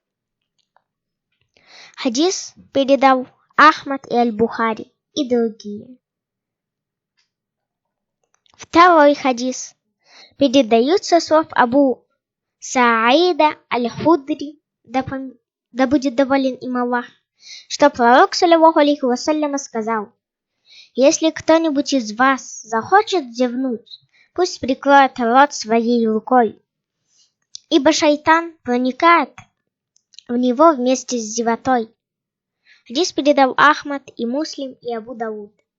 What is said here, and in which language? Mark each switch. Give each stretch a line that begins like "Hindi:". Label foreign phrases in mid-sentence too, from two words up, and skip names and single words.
Russian: Хадис передал Ахмад и Аль-Бухари и другие. Второй хадис передают со слов Абу Саида Аль-Худри, да будет доволен им Аллах, что пророк,
Arabic: صلى الله عليه وسلم,
Russian: сказал: если кто-нибудь из вас захочет зевнуть, пусть прикроет рот своей рукой, ибо шайтан проникает в него вместе с зевотой. Хадис передал Ахмад и Муслим и Абу Дауд.